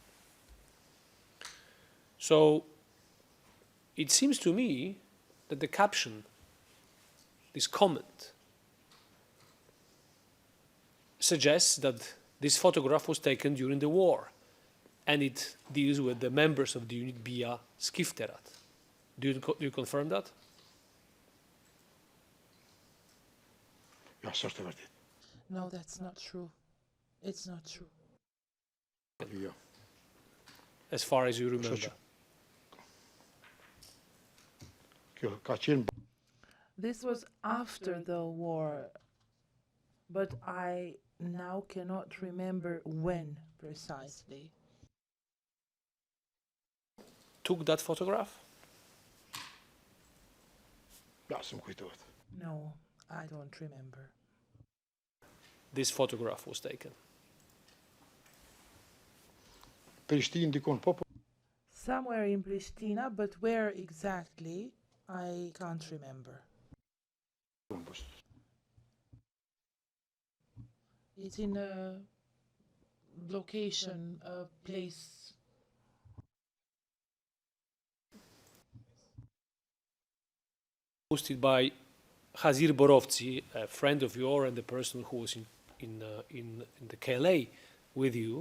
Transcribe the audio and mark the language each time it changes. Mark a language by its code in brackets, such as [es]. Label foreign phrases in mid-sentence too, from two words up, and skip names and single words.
[en] So it seems to me that the caption, this comment, suggests that this photograph was taken during the war, and it deals with the members of the unit BIA Skifterat. Do you confirm that? [sq] Ja, s'është e vërtet. [en] No, that's not true. It's not true. [sq] Jo. [en] As far as you remember. [sq] Kjo ka qenë [en] This was after the war, but I now cannot remember when precisely. Took that photograph? [sq] ja, s'm kujtohet. [en] No, I don't remember. This photograph was taken. [sq] Prishtinë dikon po. [en] Somewhere in Pristina, but where exactly, I can't remember. It's in a location, a place. Posted by Hazir Borovci, a friend of yours and the person who was in the KLA with you.